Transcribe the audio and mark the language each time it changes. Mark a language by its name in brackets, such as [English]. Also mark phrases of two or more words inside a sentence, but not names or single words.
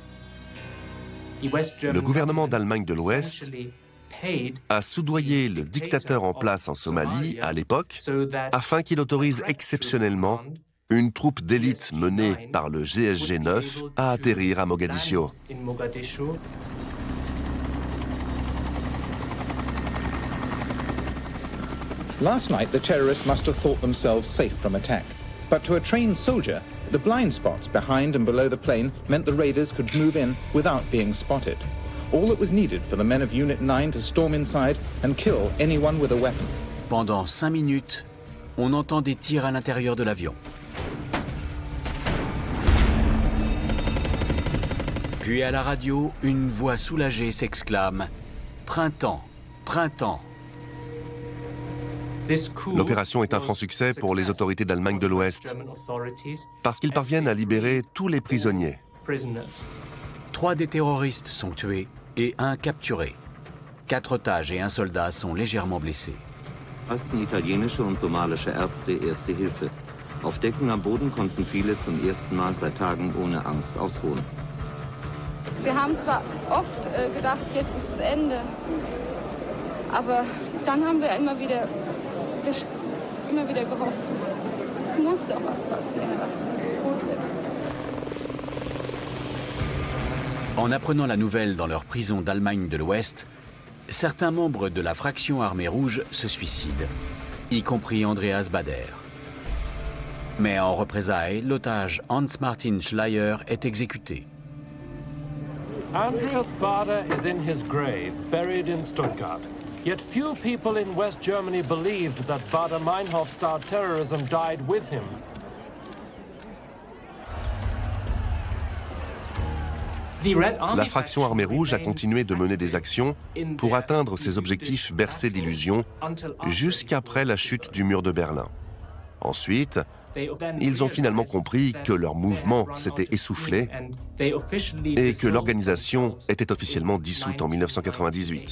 [French] Le gouvernement d'Allemagne de l'Ouest a soudoyé le dictateur en place en Somalie, à l'époque, afin qu'il autorise exceptionnellement une troupe d'élite menée par le GSG 9 à atterrir à Mogadiscio. [English] Last night, the terrorists must have thought themselves safe from attack. But to a trained soldier, the blind spots behind and below the plane meant the raiders could move in without being spotted. All that was needed for the men of Unit 9 to storm inside and kill anyone with a weapon. [French] Pendant 5 minutes, on entend des tirs à l'intérieur de l'avion. Puis à la radio, une voix soulagée s'exclame « Printemps, printemps ». L'opération est un franc succès pour les autorités d'Allemagne de l'Ouest, parce qu'ils parviennent à libérer tous les prisonniers. 3 des terroristes sont tués et 1 capturé. 4 otages et 1 soldat sont légèrement blessés. [German] Leisten italienische und somalische Ärzte erste Hilfe. Auf Decken am Boden konnten viele zum ersten Mal seit Tagen ohne Angst ausruhen. Wir haben zwar oft gedacht, jetzt ist es Ende, aber dann haben wir immer wieder gehofft, es muss doch was passieren, was gut wird. [French] En apprenant la nouvelle dans leur prison d'Allemagne de l'Ouest, certains membres de la fraction Armée Rouge se suicident, y compris Andreas Bader. Mais en représailles, l'otage Hans-Martin Schleyer est exécuté. [English] Andreas Bader is in his grave, buried in Stuttgart. Yet few people in West Germany believed that Baader-Meinhof-style terrorism died with him. [French] La fraction Armée Rouge a continué de mener des actions pour atteindre ses objectifs bercés d'illusions jusqu'après la chute du mur de Berlin. Ensuite, ils ont finalement compris que leur mouvement s'était essoufflé et que l'organisation était officiellement dissoute en 1998.